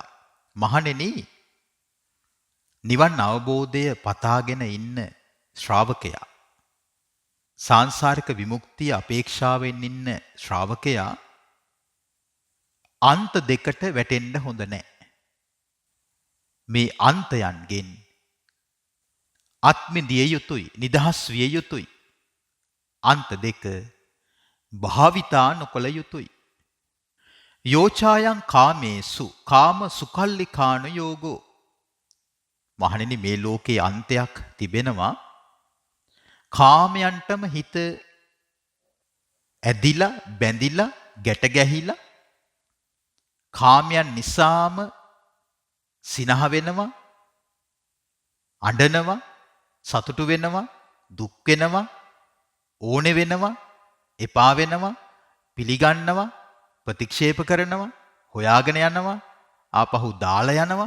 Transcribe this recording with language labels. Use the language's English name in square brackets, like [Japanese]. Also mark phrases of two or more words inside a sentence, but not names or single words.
[Sinhala] මහණෙනි, නිවන් අවබෝධය පතාගෙන ඉන්න ශ්‍රාවකයා, සාංසාරික විමුක්තිය අපේක්ෂාවෙන් ඉන්න ශ්‍රාවකයා අන්ත දෙකට වැටෙන්න හොඳ නැහැ. මේ අන්තයන්ගෙන් අත්මිදිය යුතුයි, නිදහස් විය යුතුයි. අන්ත දෙක භාවිතා නොකළ යුතුයි. [Pali] යෝචායන් කාමේසු කාම සුකල්ලිකාන යෝගෝ. [Sinhala] මහණෙනි, මේ ලෝකේ අන්තයක් තිබෙනවා. කාමයන්ටම හිත ඇදිලා, බැඳිලා, ගැට ගැහිලා, කාමයන් නිසාම සිනහ වෙනවා, අඬනවා, සතුටු වෙනවා, දුක් වෙනවා, ඕනෙ වෙනවා, එපා වෙනවා, පිළිගන්නවා, ප්‍රතික්ෂේප කරනවා, හොයාගෙන යනවා, ආපහු දාලා යනවා.